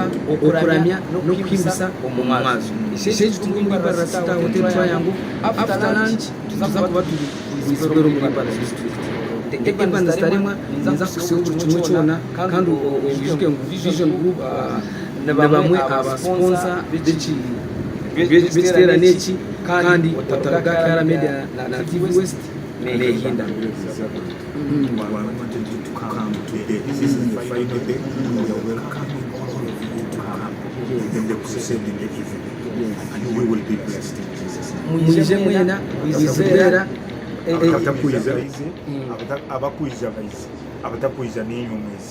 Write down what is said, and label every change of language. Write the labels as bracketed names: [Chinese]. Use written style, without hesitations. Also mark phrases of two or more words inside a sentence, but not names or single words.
[Nyankole] okuramya no kwimisa omumwazo isheje tumwe muri Pasita hotel yangu [English] after lunch [Nyankole] tuzakuba turi Bwizibwera muri Mbarara district tekebanda starima nza kusiyo kimwe cyona kandi ubijuke ngo vision group na bamwe abasponsa b'Bwizibwera neki kandi batagakara media na TV West nehinda. [English] I wanted you to come today. This is the final day. We are welcoming all of you to come in the crusade in the evening, and we will be blessed in Jesus' name. [Nyankole] Muje mwena Bwizibwera abatakuiza n'inyumwezi